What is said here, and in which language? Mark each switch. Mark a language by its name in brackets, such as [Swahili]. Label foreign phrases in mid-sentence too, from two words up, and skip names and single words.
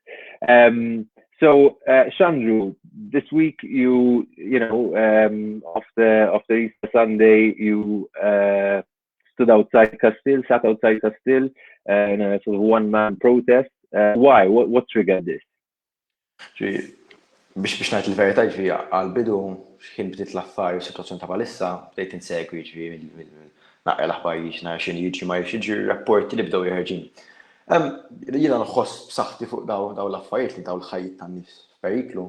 [English] So, Xandru, this week after Easter Sunday, you sat outside Castille in a sort of one-man protest. Why? What triggered this? [Maltese] Biex ngħid il-verità għal-bidu x'kien bdiet l-affarijiet situazzjoni ta' bħalissa bdejt insegwi naqra l-aħbarijiet nara x'inhu jiġri ma jiġri rapporti li bdew jeħorġin. Jiena nħoss b'saħħti fuq daw l-affarijiet li daw l-ħajjiet tan-nies f'periklu.